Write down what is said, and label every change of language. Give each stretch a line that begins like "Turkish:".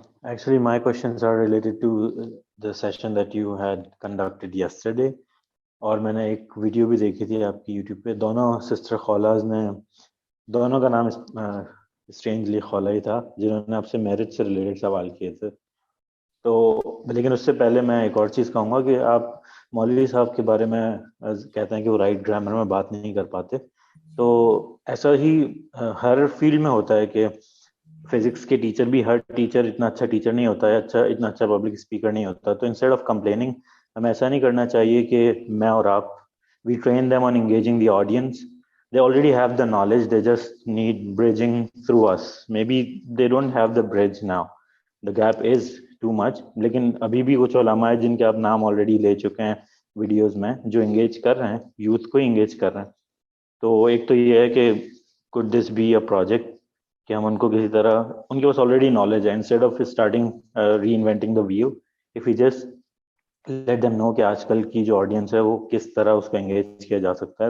English: Actually, my questions are related to the session that you had conducted yesterday.
Urdu: اور میں نے ایک video بھی دیکھی تھی آپ کی یوٹیوب پہ, دونوں سسٹر خولاز نے, دونوں کا نام اسٹرینجلی خولا ہی تھا, جنہوں نے آپ سے میرج سے ریلیٹڈ سوال کیے تھے. تو لیکن اس سے پہلے میں ایک اور چیز کہوں گا کہ آپ مولوی صاحب کے بارے میں کہتے ہیں کہ وہ رائٹ گرامر میں بات نہیں کر پاتے, تو ایسا ہی ہر فیلڈ میں ہوتا ہے کہ فزکس کے ٹیچر بھی, ہر ٹیچر اتنا اچھا ٹیچر نہیں ہوتا ہے, اتنا اچھا پبلک اسپیکر نہیں ہوتا. تو انسٹیڈ آف کمپلیننگ ہمیں ایسا نہیں کرنا چاہیے کہ میں اور آپ,
English: We train them on engaging the audience. They already have the knowledge, they just need bridging through us. Maybe they don't have the bridge now, the gap is too much.
Urdu: لیکن ابھی بھی کچھ علماء ہیں جن کے آپ نام آلریڈی لے چکے ہیں ویڈیوز میں, جو انگیج کر رہے ہیں, یوتھ کو انگیج کر رہے ہیں. تو ایک تو یہ ہے کہ
English: could this be a project
Urdu: کہ ہم ان کو کسی طرح, ان کے پاس آلریڈی نالج ہے,
English: instead of starting reinventing the wheel, if you just let them know
Urdu: کہ آج کل کی جو آڈینس ہے وہ کس طرح اس کو انگیج کیا جا سکتا ہے.